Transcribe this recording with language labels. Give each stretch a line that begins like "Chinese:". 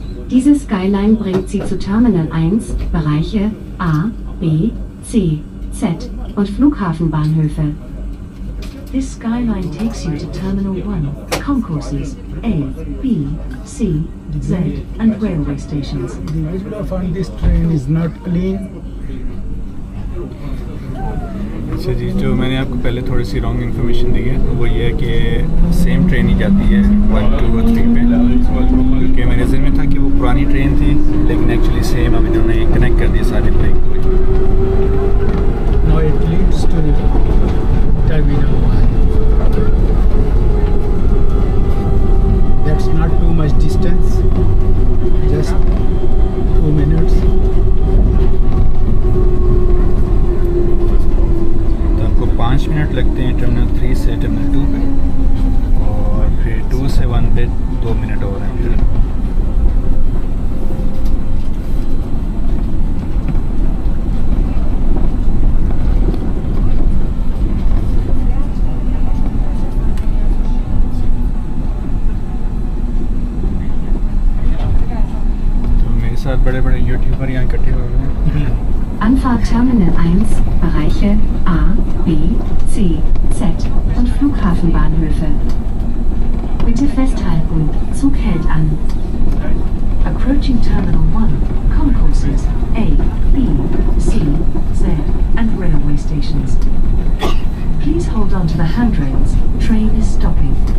German: Diese Skyline bringt Sie zu Terminal 1, Bereiche A, B, C, Z und Flughafenbahnhöfe.
English: This Skyline takes you to Terminal 1, concourses A, B, C, Z and railway stations. The window on this train is not clean.
Hindi: अच्छा जी, जो मैंने आपको पहले थोड़ी सी wrong information दी है वो ये है कि सेम ट्रेन ही जाती है 1, 2 और 3 पे, क्योंकि मेरे ज़हन में था कि वो पुरानी ट्रेन थी, लेकिन एक्चुअली सेम अब इन्होंने कनेक्ट कर दिया सारे को एक को।
English: Now it leads to Terminal 1. That's not too much distance, just 2 minutes.
Hindi: तो आपको 5 मिनट लगते हैं टर्मिनल 3 से टर्मिनल 2 पे, और फिर 2 से 1 पे 2 मिनट और हैं फिर। बड़े-बड़े यूट्यूबर यहाँ इकट्ठे हो गए हैं।
German: Anfahrt Terminal 1, Bereiche A, B, C, Z und Flughafenbahnhöfe. Bitte festhalten, Zug hält an.
English: Approaching Terminal 1, concourses A, B, C, Z and railway stations. Please hold on to the handrails, train is stopping.